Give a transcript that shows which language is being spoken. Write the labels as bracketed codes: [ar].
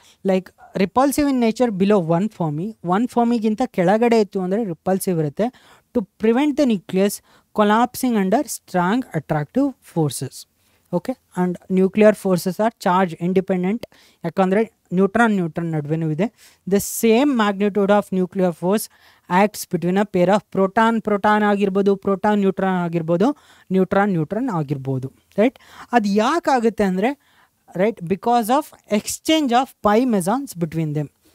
[en] like repulsive in nature below 1 Fermi [kn] ಗಿಂತ ಕೆಳಗಡೆ ಇತ್ತು ಅಂದರೆ [en] repulsive [kn] ಇರುತ್ತೆ. [en] To prevent the nucleus collapsing under strong attractive forces. Okay, and nuclear forces are charge independent. [kn] ಯಾಕಂದರೆ neutron ನಡುವೆನೂ ಇದೆ. [en] the same magnitude of nuclear force acts between a pair of proton [kn] ಆಗಿರ್ಬೋದು, neutron ಆಗಿರ್ಬೋದು, neutron ಆಗಿರ್ಬೋದು. [en] right, [kn] ಅದು ಯಾಕಾಗುತ್ತೆ ಅಂದರೆ [en] Right, because of exchange of pi mesons between them.